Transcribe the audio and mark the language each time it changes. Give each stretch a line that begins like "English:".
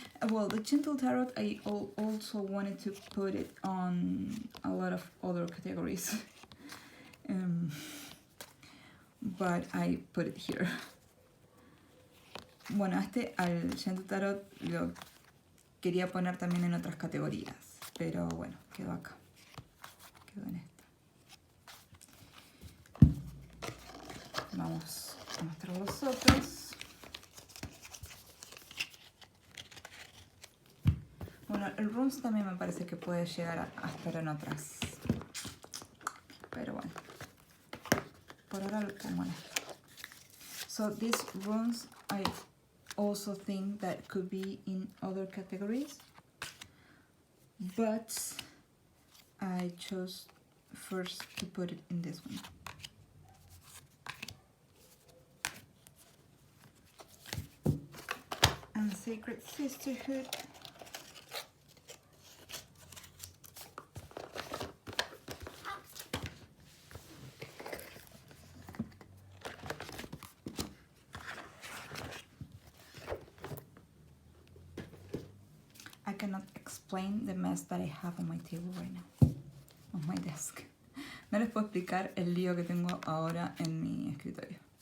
English: Well, the Gentle Tarot, I also wanted to put it on a lot of other categories, but I put it here.
Spanish: Bueno, al Gentle Tarot lo quería poner también en otras categorías, pero bueno, quedó acá, quedó en esta. Vamos a mostrar los otros. Bueno, el Runes también me parece que puede llegar a estar en otras. Pero bueno. Por ahora lo pongo en esto.
English: So these Runes, I also think that could be in other categories. But I chose first to put it in this one. And Sacred Sisterhood. explain the mess that I have on my table right now, on my desk.
Spanish: No les puedo explicar el lío que tengo ahora en mi escritorio.